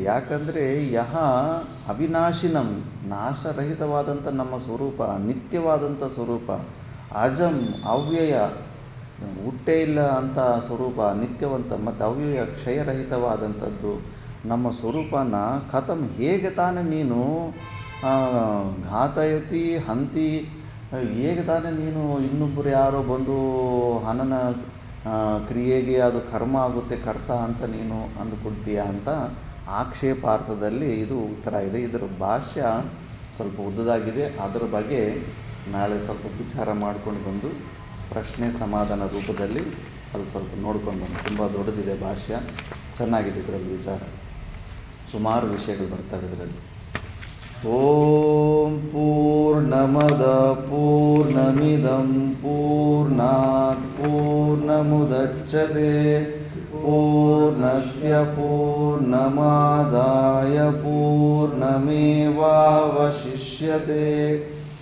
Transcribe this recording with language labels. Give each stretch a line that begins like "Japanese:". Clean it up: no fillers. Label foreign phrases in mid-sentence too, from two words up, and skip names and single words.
Kannada: ಯಾಕಂದರೆ
Sanskrit: ಯಹ ಅವಿನಾಶಿನಂ,
Kannada: ನಾಶರಹಿತವಾದಂಥ ನಮ್ಮ ಸ್ವರೂಪ, ನಿತ್ಯವಾದಂಥ ಸ್ವರೂಪ,
Sanskrit: ಅಜಂ ಅವ್ಯಯ,
Kannada: ಹುಟ್ಟೇ ಇಲ್ಲ ಅಂತ ಸ್ವರೂಪ, ನಿತ್ಯವಂತ ಮತ್ತು ಅವ್ಯಯ ಕ್ಷಯರಹಿತವಾದಂಥದ್ದು ನಮ್ಮ ಸ್ವರೂಪನ ಕಥಂ ಹೇಗೆ ತಾನೇ ನೀನು
Sanskrit: ಘಾತಯತಿ ಹಂತಿ,
Kannada: ಹೇಗೆ ತಾನೇ ನೀನು ಇನ್ನೊಬ್ಬರು ಯಾರೋ ಬಂದು ಹನನ ಕ್ರಿಯೆಗೆ ಅದು ಕರ್ಮ ಆಗುತ್ತೆ ಕರ್ತ ಅಂತ ನೀನು ಅಂದುಕೊಳ್ತೀಯ ಅಂತ ಆಕ್ಷೇಪಾರ್ಥದಲ್ಲಿ ಇದು ಉತ್ತರ ಇದೆ. ಇದರ ಭಾಷ್ಯ ಸ್ವಲ್ಪ ಉದ್ದದಾಗಿದೆ. ಅದರ ಬಗ್ಗೆ ನಾಳೆ ಸ್ವಲ್ಪ ವಿಚಾರ ಮಾಡ್ಕೊಂಡು ಬಂದು ಪ್ರಶ್ನೆ ಸಮಾಧಾನ ರೂಪದಲ್ಲಿ ಅದು ಸ್ವಲ್ಪ ನೋಡ್ಕೊಂಡು ಬಂದು. ತುಂಬ ದೊಡ್ಡದಿದೆ ಭಾಷ್ಯ, ಚೆನ್ನಾಗಿದೆ ಇದರಲ್ಲಿ ವಿಚಾರ, ಸುಮಾರು ವಿಷಯಗಳು ಬರ್ತವೆ ಇದರಲ್ಲಿ.
Sanskrit: ಓಂ ಪೂರ್ಣಮದ ಪೂರ್ಣಮಿದಂ ಪೂರ್ಣಾತ್ ಪೂರ್ಣಮುದಚ್ಯತೆ ಪೂರ್ಣಸ್ಯ ಪೂರ್ಣಮಾದಾಯ ಪೂರ್ಣಮೇವಾವಶಿಷ್ಯತೆ.